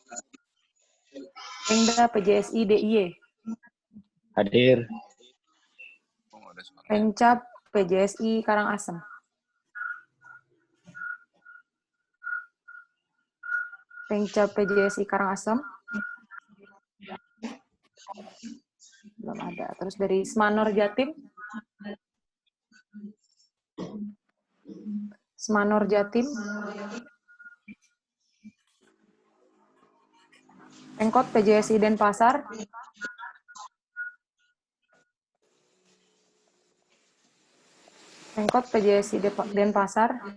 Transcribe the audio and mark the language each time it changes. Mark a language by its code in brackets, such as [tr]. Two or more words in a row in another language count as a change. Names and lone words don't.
[id] Pengda PJSI DIY. Hadir. Pengcap PJSI Karangasem. Pengcap PJSI Karangasem. Belum ada. Terus dari Semanor Jatim. Semanor Jatim. Pengkot PJSI Denpasar. Pengkot PJSI Denpasar.